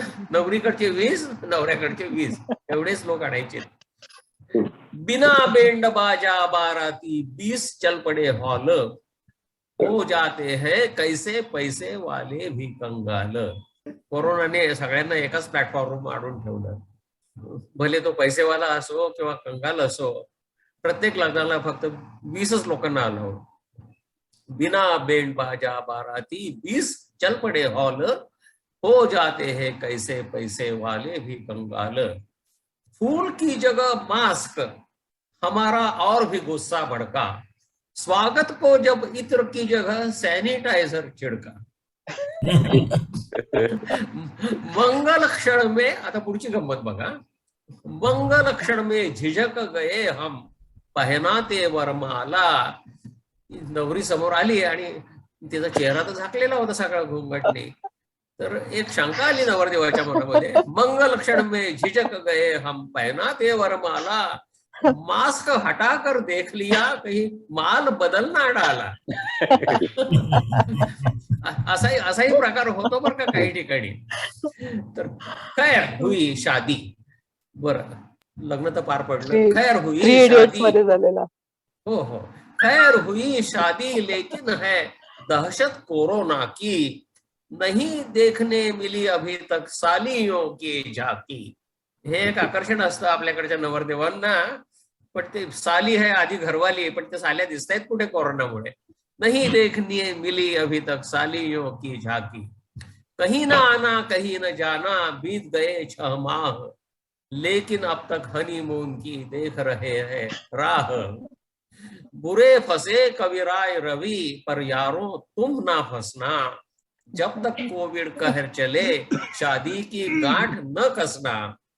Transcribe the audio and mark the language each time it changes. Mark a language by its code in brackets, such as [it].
[mr] नवरीकडचे 20 नवऱ्याकडचे 20 एवढेच लोक आणायचे. [hi] बिना बैंड बाजा बाराती 20 चल पड़े हॉल, हो जाते हैं कैसे पैसे वाले भी कंगाल. [mr] कोरोनाने सगळ्यांना एकाच प्लॅटफॉर्मवर आणून ठेवलं. भले तो पैसेवाला असो किंवा कंगाल असो, प्रत्येक लग्नाला फक्त 20च लोकांना आलं. [hi] बिना बैंड बाजा बाराती 20 चल पड़े हॉल, हो जाते हैं कैसे पैसे वाले भी कंगाल. फूल की जगह मास्क हमारा और भी गुस्सा भड़का, स्वागत को जब इत्र की जगह सैनिटाइजर छिड़का. मंगल क्षण में, [mr] आता पुढची गंमत बघा. [hi] मंगल क्षण में झिझक गए हम पहनाते वरमाला. [mr] नवरी समोर आली आणि तिचा चेहरा तर झाकलेला होता सगळा घुंगटने. तर एक शंका आली नवरदेवाच्या मनामध्ये. [hi] मंगल क्षण में झिझक गए हम पहनाते वरमाला, मास्क हटाकर देख लिया, कहीं माल बदल ना डाला. [mr] असाही प्रकार होतो बरं का काही ठिकाणी. तर [hi] खैर हुई शादी. [mr] बरं, लग्न तर पार पडलं. [hi] खैर थ्री हुई इडियट्स शादी. [mr] मध्ये झालेला. हो. [hi] खैर हुई शादी लेकिन है दहशत कोरोना की, नहीं देखने मिली अभी तक सालियों की झाकी. [mr] हे एक आकर्षण असतं आपल्याकडच्या नवरदेवांना. पण ते [hi] साली है आधी घरवाली, [mr] पण ते साल्या दिसतायत कुठे कोरोनामुळे. [hi] नहीं देखने मिली अभी तक सालियों की झाकी, कहीं ना आना कहीं न जाना, बीत गए 6 माह, लेकिन अब तक हनीमून की देख रहे हैं राह. बुरे फंसे कविराय रवि, पर यारों तुम ना फंसना, जब तक कोविड कहर चले शादी की गांठ न कसना.